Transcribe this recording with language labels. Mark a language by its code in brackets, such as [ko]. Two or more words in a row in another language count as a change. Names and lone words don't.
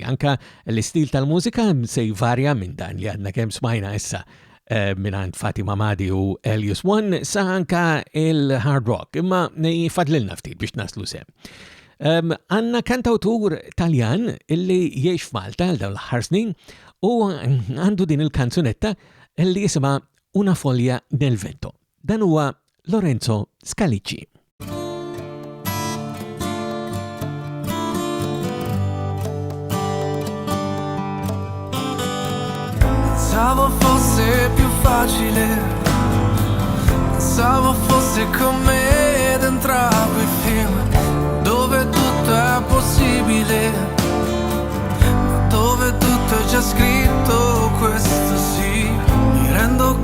[mt] Anka l-istil tal-mużika se jvarja minn dan li għadna kemm smajna issa mingħand Fatima Madi u Alias One sa anka il-hard rock, imma jfadlilna ftit biex naslu sem. Għanna kantawtur Taljan illi jgħix f'Malta għal dawn l-aħħar snin u għandu din il-kanzunetta illi jisimha Una foglia nel vento. Dan huwa Lorenzo Scalici. [it] Pensavo fosse più facile, pensavo fosse come dentro a quei film dove tutto è possibile, ma dove tutto è già scritto, questo sì, mi rendo